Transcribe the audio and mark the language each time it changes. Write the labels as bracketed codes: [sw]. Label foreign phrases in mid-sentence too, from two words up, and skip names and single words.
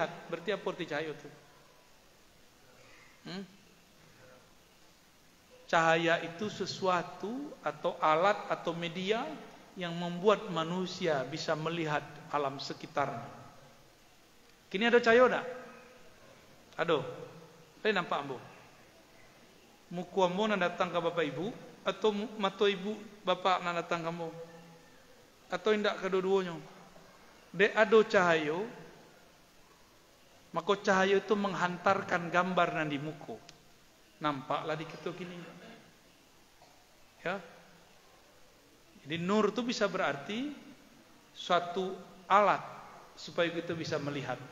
[id] Berarti apa arti cahaya itu? Cahaya itu sesuatu atau alat atau media yang membuat manusia bisa melihat alam sekitarnya. [min] Kini ada cahaya tak? Ada. Saya nampak ambo. Muka ambo nak datang ke bapak ibu, atau mata ibu bapak nak datang ke ambo, atau indak kedua-duanya. Dek ada cahaya, maka cahaya itu menghantarkan gambar nan di muka. Nampaklah di kita kini. Ya. [id] Jadi nur itu bisa berarti suatu alat supaya kita bisa melihat.